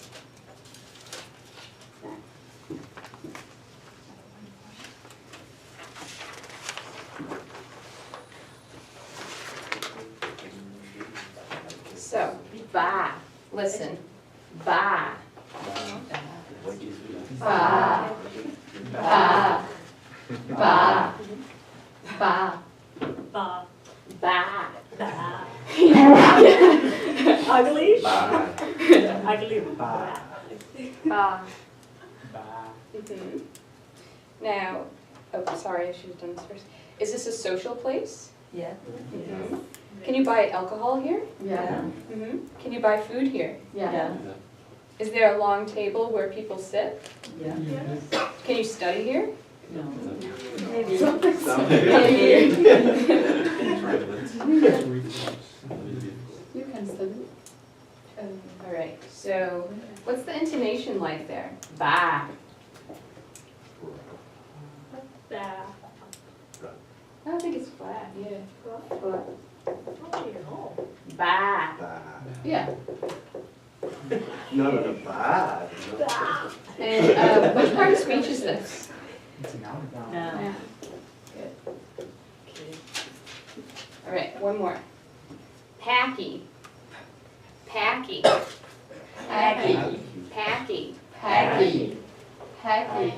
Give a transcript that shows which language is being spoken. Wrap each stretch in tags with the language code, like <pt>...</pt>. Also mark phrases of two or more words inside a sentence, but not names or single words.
<en>So, ba. Listen. Ba. What is it? Ba. Ba. Ba. Ba. Ba. Ba. Ba. Ugly. Bad. Ugly. Ba. Ba. Ba. Mhm. Now, oh, sorry, I should have done this first. Is this a social place? Yeah. Mhm. Can you buy alcohol here? Yeah. Mhm. Can you buy food here? Yeah. Is there a long table where people sit? Yeah. Can you study here? No. Maybe. You can study. All right, so what's the intonation like there? Ba. Ba. I don't think it's flat, yeah. Flat. Oh, you know. Ba. Bad. Yeah. No, bad. No. Ba. And which part of speech is this? It's a noun. No. Yeah. Good. All right, one more. Packy. Packy. Packy. Packy. Packy. Packy.</en>